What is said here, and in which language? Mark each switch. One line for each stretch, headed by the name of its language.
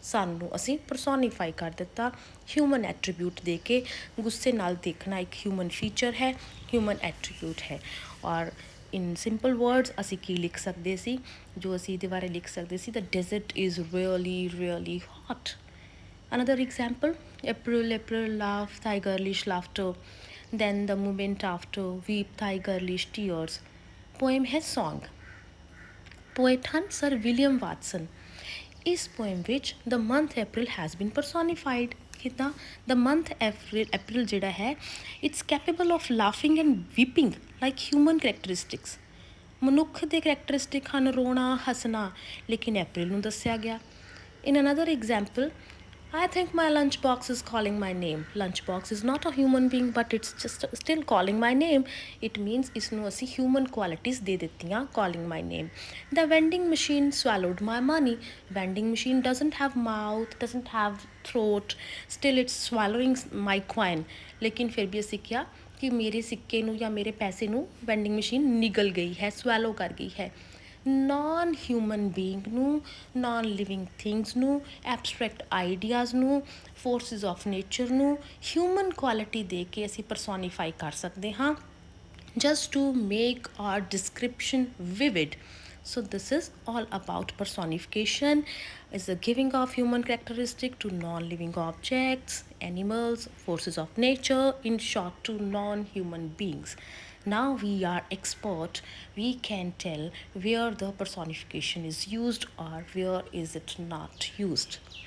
Punjabi: ਸਨ ਨੂੰ ਅਸੀਂ ਪਰਸੋਨੀਫਾਈ ਕਰ ਦਿੱਤਾ ਹਿਊਮਨ ਐਟਰੀਬਿਊਟ ਦੇ ਕੇ। ਗੁੱਸੇ ਨਾਲ ਦੇਖਣਾ ਇੱਕ ਹਿਊਮਨ ਫੀਚਰ ਹੈ, ਹਿਊਮਨ ਐਟਰੀਬਿਊਟ ਹੈ। ਔਰ
English: in simple words
Punjabi: ਅਸੀਂ ਕੀ ਲਿਖ ਸਕਦੇ ਸੀ, ਜੋ ਅਸੀਂ ਇਹਦੇ ਬਾਰੇ ਲਿਖ ਸਕਦੇ ਸੀ,
English: The desert is really hot. Another example, April, laugh thy girlish laughter, then the moment after, weep thy girlish tears. Poem है song. Poet ਹਨ Sir William Watson. ਇਸ poem ਵਿੱਚ the month April has been personified.
Punjabi: ਕਿੱਦਾਂ?
English: The month April
Punjabi: ਜਿਹੜਾ ਹੈ
English: it's capable of laughing and weeping like human characteristics.
Punjabi: ਮਨੁੱਖ ਦੇ ਕਰੈਕਟਰਿਸਟਿਕ ਹਨ ਰੋਣਾ, ਹੱਸਣਾ, ਲੇਕਿਨ April ਨੂੰ ਦੱਸਿਆ ਗਿਆ।
English: In another example, I think my lunchbox is calling my name. Lunchbox is not a human being but it's just still calling my name. It means
Punjabi: ਇਸਨੂੰ ਅਸੀਂ
English: human qualities
Punjabi: ਦੇ ਦਿੱਤੀਆਂ,
English: calling my name. The vending machine swallowed my money. Vending machine doesn't have mouth, doesn't have throat, still it's swallowing my coin.
Punjabi: ਲੇਕਿਨ ਫਿਰ ਵੀ ਅਸੀਂ ਕਿਹਾ ਕਿ ਮੇਰੇ ਸਿੱਕੇ ਨੂੰ ਜਾਂ ਮੇਰੇ ਪੈਸੇ ਨੂੰ ਵੈਂਡਿੰਗ ਮਸ਼ੀਨ ਨਿਗਲ ਗਈ ਹੈ, ਸਵੈਲੋ ਕਰ ਗਈ ਹੈ। ਨਾਨ ਹਿਊਮਨ ਬੀਇੰਗ ਨੂੰ, ਨਾਨ ਲਿਵਿੰਗ ਥਿੰਗਸ ਨੂੰ, ਐਬਸਟਰੈਕਟ ਆਈਡੀਆਜ਼ ਨੂੰ, ਫੋਰਸਿਸ ਆਫ ਨੇਚਰ ਨੂੰ ਹਿਊਮਨ ਕੁਆਲਿਟੀ ਦੇ ਕੇ ਅਸੀਂ ਪਰਸੋਨੀਫਾਈ ਕਰ ਸਕਦੇ ਹਾਂ,
English: just to make our description vivid. So this is all about personification, is the giving of human characteristic to non-living objects, animals, forces of nature, in short to non-human beings. Now we are expert, we can tell where the personification is used or where is it not used.